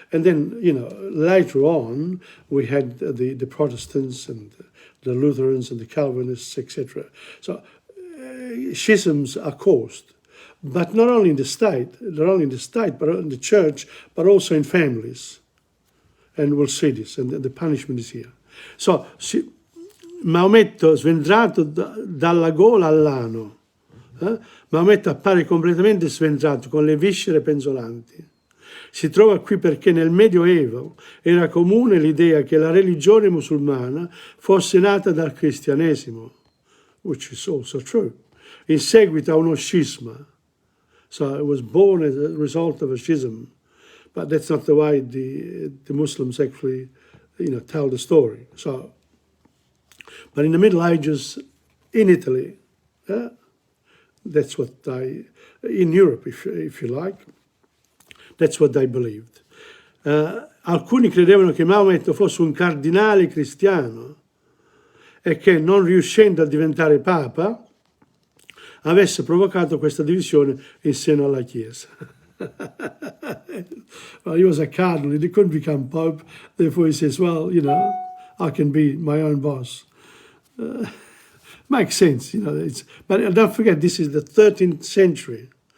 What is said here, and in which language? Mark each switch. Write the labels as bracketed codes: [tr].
[en] And then, later on, we had the Protestants and the Lutherans and the Calvinists, etc. So schisms are caused, but not only in the state, but in the church, but also in families. And we'll see this, and the punishment is here. [it] So, Maometto sventrato dalla gola all'ano. Maometto appare completamente sventrato, con le viscere penzolanti. Si trova qui perché nel Medioevo era comune l'idea che la religione musulmana fosse nata dal cristianesimo, [en] which is also true, [it] in seguito a uno scisma. [en] So it was born as a result of a schism. But that's not the way the Muslims actually, tell the story. So, but in the Middle Ages, in Italy, that's what in Europe, if you like, that's what they believed. [it] Alcuni credevano che Maometto fosse un cardinale cristiano e che, non riuscendo a diventare papa, avesse provocato questa divisione in seno alla Chiesa. [en] Well, he was a cardinal, he couldn't become pope, therefore he says, well, I can be my own boss. Makes sense, but don't forget, this is the 13th century.